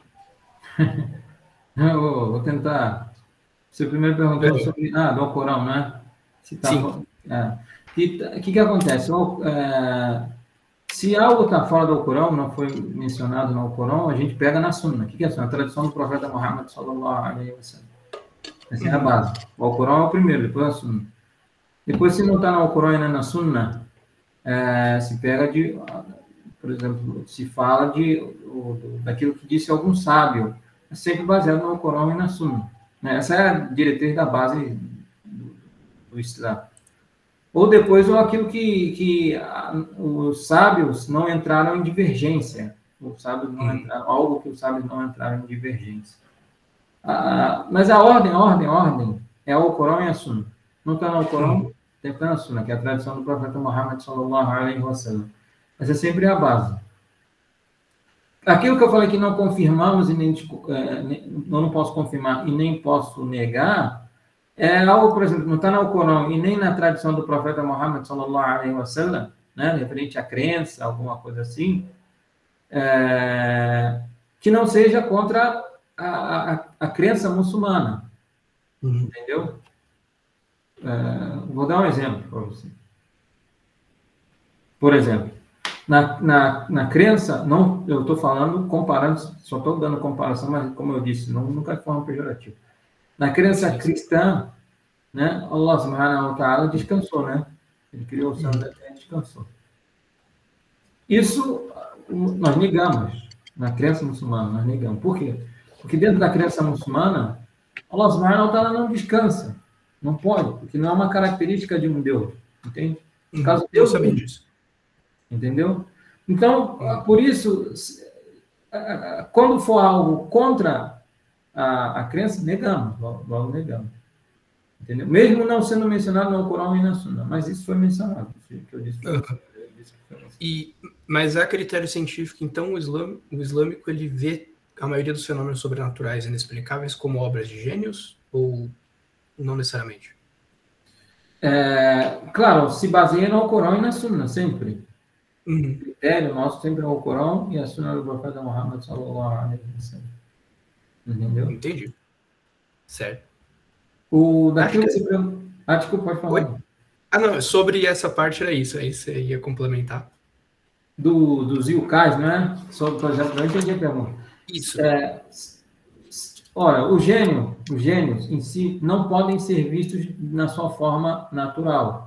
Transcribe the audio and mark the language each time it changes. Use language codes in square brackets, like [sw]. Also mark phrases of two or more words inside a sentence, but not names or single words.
[pt] Eu vou tentar. Você primeiro perguntou sobre do Alcorão, né? Sim. O que acontece? Se algo está fora do Alcorão, não foi mencionado no Alcorão, a gente pega na Sunna. O que é a Sunna? A tradição do profeta Muhammad [ar] صلى الله عليه وسلم. [pt] Essa é a base. O Alcorão é o primeiro, depois a Sunna. Depois, se não está no Alcorão e nem na Sunna, se pega por exemplo, se fala daquilo que disse algum sábio, é sempre baseado no Alcorão e na Sunna. Né? Essa é a diretriz da base do Islã. Ou depois, ou aquilo que os sábios não entraram em divergência. Algo que os sábios não entraram em divergência. Mas a ordem é o Alcorão e a Sunna. Não está no Alcorão, tem que estar na Sunna, que é a tradição do profeta Muhammad [ar] صلى الله عليه وسلم. [pt] Essa é sempre a base. Aquilo que eu falei que não confirmamos e não posso confirmar e nem posso negar, é algo, por exemplo, não está no Alcorão e nem na tradição do profeta Muhammad [ar] صلى الله عليه وسلم, [pt] né, referente à crença, alguma coisa assim, que não seja contra a crença muçulmana. Entendeu? Vou dar um exemplo para você. Por exemplo, na crença, não, eu estou falando, comparando, só estou dando comparação, mas como eu disse, nunca de forma pejorativa. Na crença cristã, né, [ar] الله سبحانه وتعالى [pt] descansou, né? Ele criou o céu da terra e descansou. Isso nós negamos. Na crença muçulmana, nós negamos. Por quê? Porque dentro da crença muçulmana, [ar] الله سبحانه وتعالى [pt] não descansa. Não pode, porque não é uma característica de um Deus. Entende? No caso, Deus sabia disso. Entendeu? Então, por isso, quando for algo contra a crença, negamos, logo negamos. Entendeu? Mesmo não sendo mencionado no Alcorão e na Sunna, mas isso foi mencionado. Que eu disse mas a critério científico, então, o islâmico, ele vê a maioria dos fenômenos sobrenaturais inexplicáveis como obras de gênios ou não necessariamente? Claro, se baseia no Alcorão e na Sunna, sempre. Uhum. O critério nosso sempre é o Alcorão e a Sunna do profeta Muhammad [ar] صلى الله عليه وسلم. [pt] Entendeu? Entendi. Certo. Daquilo que você perguntou. Desculpa, pode falar. Oi? Não, sobre essa parte era isso, aí você ia complementar. Dos yukais, né? Sobre, por exemplo, eu entendi a pergunta. Isso. Ora, os gênios em si não podem ser vistos na sua forma natural.